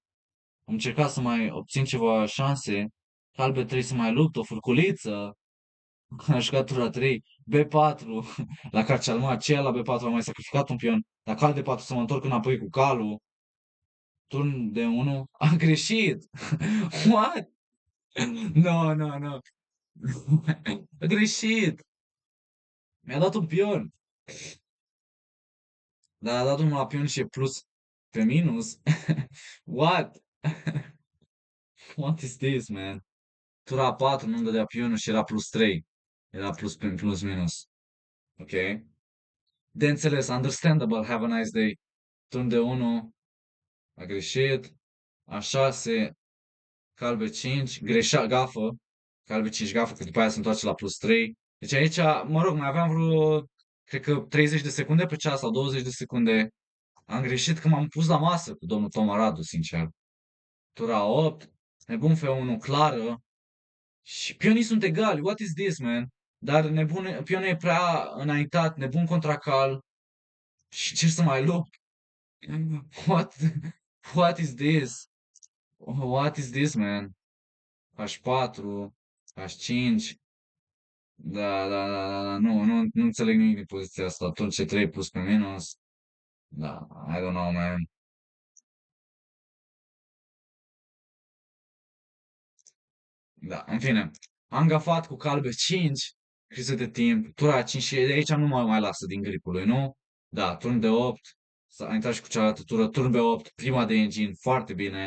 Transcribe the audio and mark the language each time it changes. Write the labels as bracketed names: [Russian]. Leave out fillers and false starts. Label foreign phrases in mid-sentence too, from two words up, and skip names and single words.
[Romanian] Am încercat să mai obțin ceva șanse. Cal B3 să mai lupt, o furculiță. Am jucat tura 3, B4, la Carcealma, aceea la B4 am mai sacrificat un pion. La cal D4 să mă întorc înapoi cu calul. Turn de 1, am greșit. [English] What? No, no, no. [Romanian] A greșit. Mi-a dat un pion. Dar a dat unul la pion și e plus pe minus. [English] What? What is this, man? [Romanian] Tura 4 nu-mi dădea pionul și era plus 3. Era plus minus. Ok. De înțeles, [English] understandable, have a nice day. [Romanian] Turn de 1, a greșit. A 6, cal B5, gafă. Cal B5 gafă, că după aia se întoarce la plus 3. Deci aici, mă rog, mai aveam vreo, cred că 30 de secunde pe ceas sau 20 de secunde. Am greșit că m-am pus la masă cu domnul Toma Radu, sincer. Tura 8, nebun F1 clară. Și pionii sunt egali, [English] what is this, man? [Romanian] Dar pionul e prea înaintat, nebun contra cal. Și ce să mai lupt? [English] What? What is this? What is this, man? [Romanian] H4, H5. Da. Nu înțeleg nimic din poziția asta. Turn C3 plus pe minus. Da, [English] I don't know, man. [Romanian] Da, în fine. Am gafat cu calbe 5, criză de timp, tura 5 și de aici nu mai lasă din gripul lui, nu? Da, turn de 8, s-a intrat și cu cealaltă tură, turn de 8, prima de engine, foarte bine.